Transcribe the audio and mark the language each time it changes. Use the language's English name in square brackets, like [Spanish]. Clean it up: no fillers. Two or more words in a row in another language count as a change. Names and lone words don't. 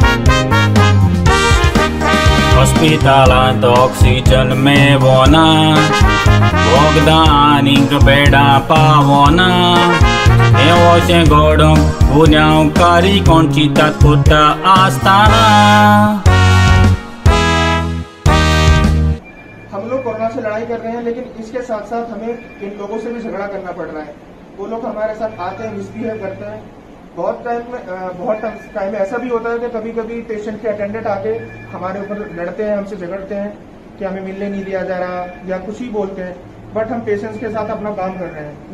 [Konkani] हॉस्पिटलांत ऑक्सिजन मेळना वखदां आनीक बेडां पावना हें अशें घडोवंक गुन्यांवकारी कोण चिंतात करता आसतना [Hindi] हम लोग कोरोना से लड़ाई कर रहे हैं लेकिन इसके साथ साथ हमें इन लोगों से भी झगड़ा करना पड़ रहा है। वो लोग हमारे साथ आते हैं, मिसबिहेव करते हैं। बहुत टाइम ऐसा भी होता है कि कभी कभी पेशेंट के अटेंडेंट आके हमारे ऊपर लड़ते हैं, हमसे झगड़ते हैं कि हमें मिलने नहीं दिया जा रहा या कुछ ही बोलते हैं, बट हम पेशेंट्स के साथ अपना काम कर रहे हैं।